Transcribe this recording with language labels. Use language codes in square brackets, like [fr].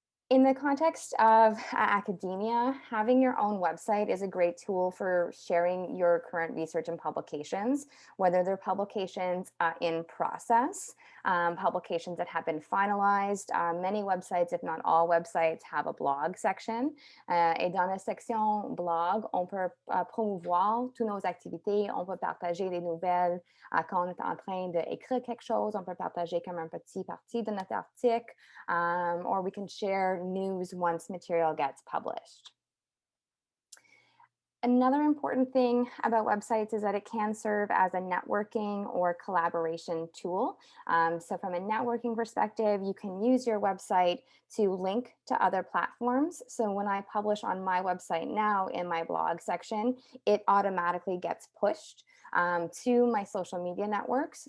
[en] In the context of academia, having your own website is a great tool for sharing your current research and publications, whether they're publications in process, publications that have been finalized. Many websites, if not all websites, have a blog section. [fr] Et dans la section blog, on peut promouvoir toutes nos activités, on peut partager des nouvelles quand on est en train d'écrire quelque chose, on peut partager comme un petit partie de notre article, [en] or we can share news once material gets published. Another important thing about websites is that it can serve as a networking or collaboration tool. So from a networking perspective, you can use your website to link to other platforms. So when I publish on my website now in my blog section, it automatically gets pushed to my social media networks.